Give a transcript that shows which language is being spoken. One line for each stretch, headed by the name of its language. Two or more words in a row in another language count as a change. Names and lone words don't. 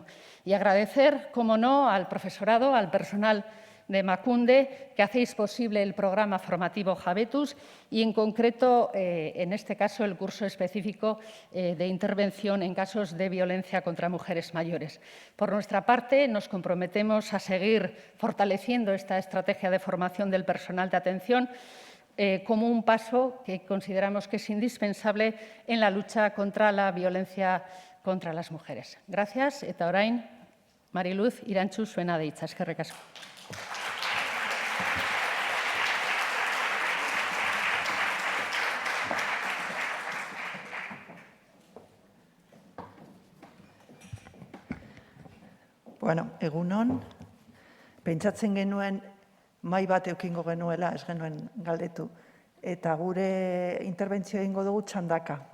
Spanish: Y agradecer, como no, al profesorado, al personal de Emakunde, que hacéis posible el programa formativo Jabetus y, en concreto, en este caso, el curso específico de intervención en casos de violencia contra mujeres mayores. Por nuestra parte, nos comprometemos a seguir fortaleciendo esta estrategia de formación del personal de atención como un paso que consideramos que es indispensable en la lucha contra la violencia contra las mujeres. Gracias.
Basque: Eta orain, Mariluz, Irantzu, zuena deitza. Eskerrik asko. Bueno, egunon, pentsatzen genuen mahai bat eukingo genuela, ez genuen galdetu, eta gure interbentzio egingo dugu txandaka.